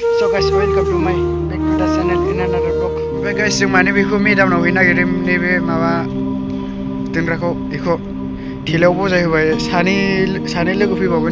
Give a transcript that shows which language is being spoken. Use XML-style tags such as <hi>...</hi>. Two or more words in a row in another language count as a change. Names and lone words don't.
<en>So guys, welcome to my back to the channel in another vlog. Oke guys,</en> <brx>जों माने बेखौ मेदामनाव हैनो नागिरदों नैबे माबा दोनग्राखौ बेखौ थेलायाव बजाय होबाय सानै लोगो फैबावगोन।</brx>